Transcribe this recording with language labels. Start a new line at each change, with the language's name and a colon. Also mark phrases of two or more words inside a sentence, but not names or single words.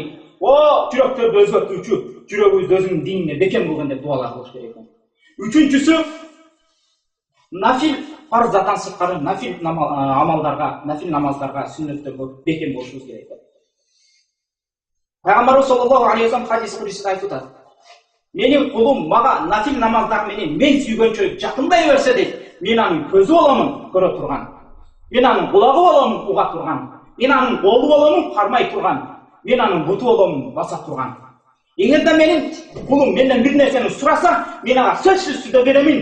Kyrgyz: О жүрөктөрдү өзгөртүүчү, жүрөгүбүздү өзүңдүн диниңе бекем кылгын деп дуалар кылыш керек экен. Үчүнчүсү, нафил фарздан сырткары нафил намаздарга, сүннөттөргө бекем болушубуз керек экен. Пайгамбарыбыз
Arabic: صلى الله عليه وسلم
Kyrgyz: хадис кудусида айтып атат. Менин кулум мага нафил намаздар менен мен сүйгөнчө жакындай берсе дейт, мен анын көзү боламын, көрө турган. Мен анын кулагы боламын, уга турган. Мен анын колу боламын, кармай турган. Мен анын буту боламын, баса турган. Эгерде менин кулум менден бир нерсени сураса, мен ага сөзсүз түрдө беремин.